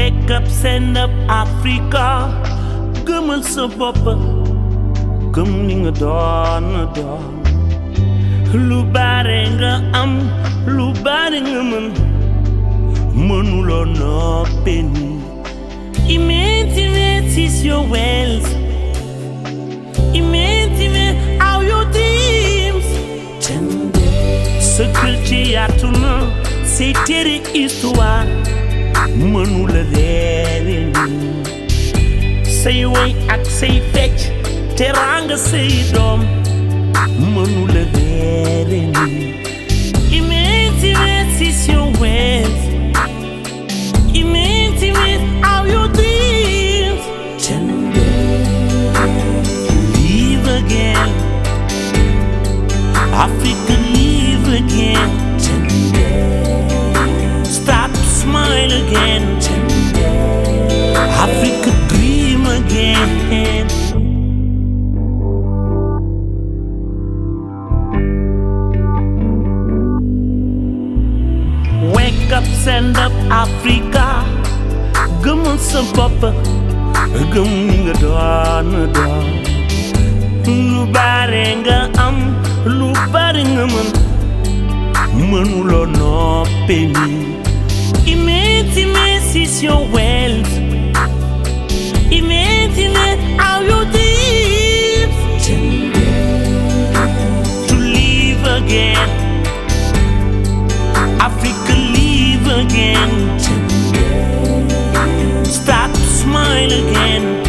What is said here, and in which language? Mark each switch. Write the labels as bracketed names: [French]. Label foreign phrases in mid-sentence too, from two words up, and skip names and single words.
[English] up, stand up, Africa. [Wolof] Gëmal sa bopp gëm li nga doon lu bare nga am lu bare nga mënuloo noppi ni [English] imagine is your wealth imagine how your dreams [Wolof] sa kër ci yaatu na say tere histoire mënula reere ni say way ak say fecc teranga say doom mënula reere ni [English] imagine is your wealth imagine how your dreams live again Africa live again start to smile again Africa dream again wake up stand up Africa [Wolof] gëmal sa bopp gëm li nga doon lu bare nga am lu bare nga mënuloo noppi ni [English] imagine is your wealth imagine how your dreams to live again Africa live again start to smile again